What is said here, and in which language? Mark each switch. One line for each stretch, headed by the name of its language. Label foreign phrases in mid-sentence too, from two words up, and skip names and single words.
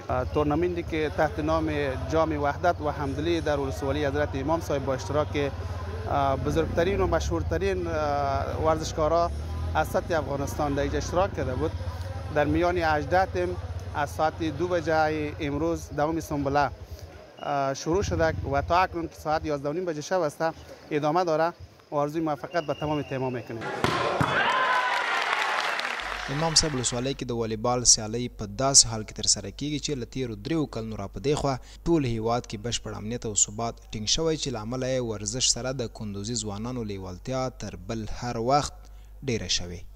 Persian: تورنمنتی که تحت نام جام وحدت و همدلی در ولسوالی حضرت امام صاحب با اشتراک بزرگترین و مشهورترین ورزشکارا از سطح افغانستان در اینجا اشتراک کرده بود. در میان 18 تیم از ساعت 2 بجه امروز دوم سنبله شروع شده و تا اکنون که ساعت 11:30 بجه شب است ادامه داره و آرزوی موفقیت به تمام تیم‌ها میکنیم.
Pashto: امام صاحب ولسوالۍ کې د والیبال سیالۍ په داسې حال کې ترسره کیږي چې له تیرو 3 کلونو را په دې خوا ټول هیواد کې بشپړ امنیت او ثبات ټینګ شوی چې له امله یې ورزش سره د کندوزي ځوانانو لیوالتیا تر بل هر وخت ډیره شوې.